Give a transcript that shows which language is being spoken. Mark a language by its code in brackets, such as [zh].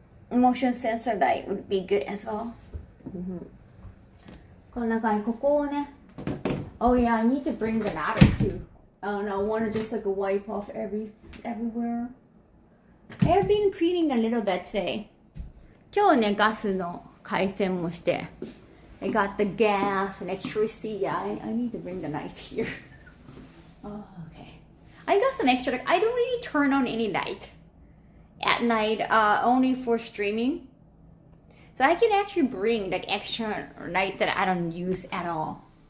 [en] Motion sensor diet would be good as well. [ja] こんな感じ、ここをね。 [en] Oh yeah, I need to bring the ladder too. Oh no, I want to just like wipe off everywhere. I've been cleaning a little bit today. [ja] 今日ね、ガスの回線もして。 [en] I got the gas and electricity. Yeah, I need to bring the light here. Oh, okay. I got some extra. I don't really turn on any light at night, only for streaming. So I can actually bring like extra light that I don't use at all.